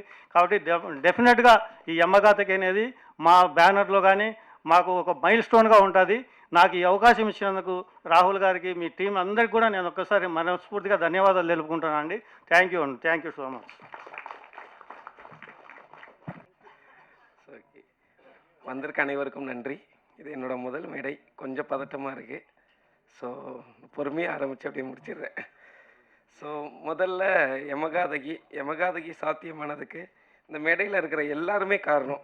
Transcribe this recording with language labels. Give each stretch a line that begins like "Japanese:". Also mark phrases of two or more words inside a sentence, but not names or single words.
Telugu: కాబట్టి డెఫినెట్గా ఈ యమ్మగాథకి అనేది మా బ్యానర్లో కానీ మాకు ఒక మైల్ స్టోన్గా ఉంటుంది. నాకు ఈ అవకాశం ఇచ్చినందుకు రాహుల్ గారికి, మీ టీం అందరికీ కూడా నేను ఒక్కసారి మనస్ఫూర్తిగా ధన్యవాదాలు తెలుపుకుంటున్నాను అండి.
English: Thank you so much.
Tamil: வந்திருக்க அனைவருக்கும் நன்றி. இது என்னோட முதல் மேடை. கொஞ்சம் பதட்டமாக இருக்குது. ஸோ பொறுமையாக ஆரம்பித்து அப்படியே முடிச்சிடுறேன். ஸோ முதல்ல யமகாதகி சாத்தியமானதுக்கு இந்த மேடையில் இருக்கிற எல்லாருமே காரணம்.